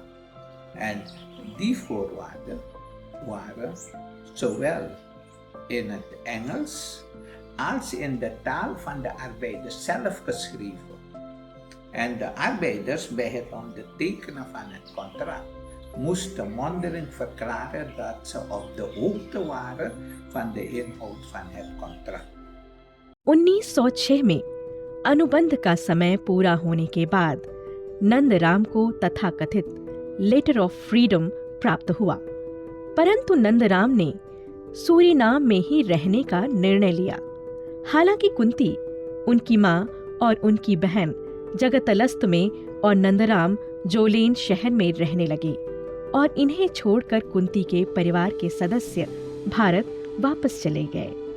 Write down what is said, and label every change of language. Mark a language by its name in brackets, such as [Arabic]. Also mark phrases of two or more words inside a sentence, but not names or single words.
[Dutch] En die voorwaarden waren zowel in het Engels als in de taal van de arbeiders zelf geschreven. En de arbeiders bij het ondertekenen van het contract moesten mondeling verklaren dat ze op de hoogte waren van de inhoud van het contract. [Hindi] 1906 में अनुबंध का समय पूरा होने के बाद नंदराम को तथाकथित [English] letter of freedom [Hindi] प्राप्त हुआ, परंतु नंदराम ने सूरीनाम में ही रहने का निर्णय लिया। हालांकि कुंती, उनकी माँ और उनकी बहन जगतलस्त में और नंदराम जोलेन शहर में रहने लगे और इन्हें छोड़कर कुंती के परिवार के सदस्य भारत वापस चले गए।